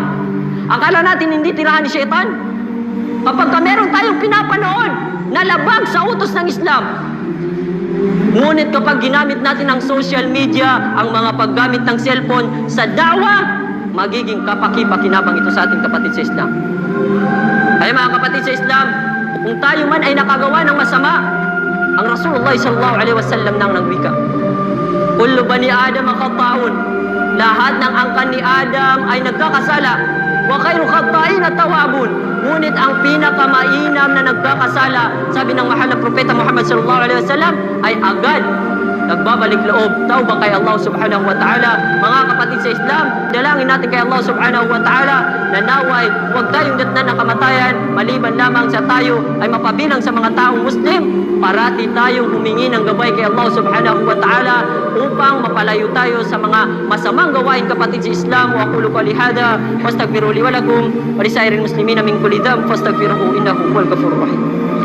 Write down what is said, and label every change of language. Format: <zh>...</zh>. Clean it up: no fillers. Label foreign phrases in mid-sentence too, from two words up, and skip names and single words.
<tl>Akala natin hindi tirahan ni Shaitan? Kapag meron tayong pinapanood na labag sa utos ng Islam. Ngunit kapag ginamit natin ang</tl> <en>social media,</en> <tl>ang mga paggamit ng cellphone sa dawa, magiging kapaki-pakinabang ito sa ating kapatid sa Islam. Ay mga kapatid sa Islam, kung tayo man ay nakagawa ng masama, ang Rasulullah</tl> <ar>صلى الله عليه وسلم</ar> <tl>nang nagwika,</tl> <ar>كل بني آدم خطاء,</ar> <tl>lahat ng angkan ni Adam ay nagkakasala,</tl> <ar>وخير الخطائين التوابون,</ar> <tl>ngunit ang pinakamainam na nagkakasala, sabi ng mahal na propeta Muhammad</tl> <ar>صلى الله عليه وسلم,</ar> <tl>ay agad nagbabalik loob, tauba kay Allah</tl> <ar>سبحانه وتعالى.</ar> <tl>Mga kapatid sa Islam, dalangin natin kay Allah</tl> <ar>سبحانه وتعالى</ar> <tl>na naway huwag tayong datnan ng kamatayan, maliban lamang sa tayo ay mapabilang sa mga taong Muslim. Parati tayong humingi ng gabay kay Allah</tl> <ar>سبحانه وتعالى</ar> <tl>upang mapalayo tayo sa mga masamang gawain kapatid sa Islam.</tl> <ar>وأقول قولي هذا وأستغفر لي ولكم ولسائر المسلمين من كل ذنب فاستغفروه إنه هو الغفور الرحيم.</ar>